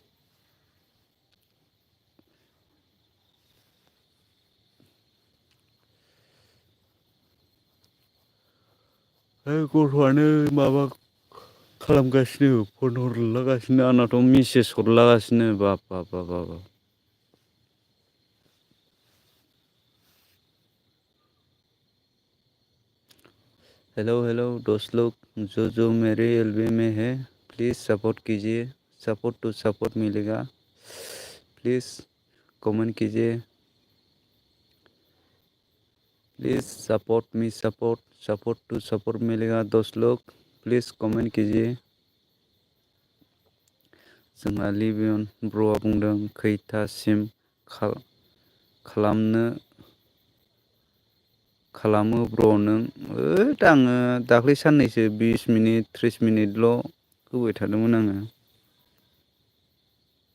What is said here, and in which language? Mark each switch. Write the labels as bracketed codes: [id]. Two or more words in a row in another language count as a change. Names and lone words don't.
[brx] गथ'आनो माबा खालामगासिनो फन हरलागासिनो आंनाथ' मेसेज हरलागासिनो बाब। [hi] हेलो दोस्त लोग जो मेरे एलबी में है प्लीज़ सपोर्ट कीजिए। [en] support to support मिलेगा। [hi] प्लीज़ कमेंट कीजिए। [en] please support me support to support [hi] मिलेगा दोस्त लोग प्लीज़ कमेंट कीजिए। [brx] जोंहा लिबियन ब्र'आ बुंदों खैथासिम खालामो ब्र' नों? आङो दाख्लै साननैसो 20 मिनिट 30 मिनिटल' होबाय थादोंमोन आङो।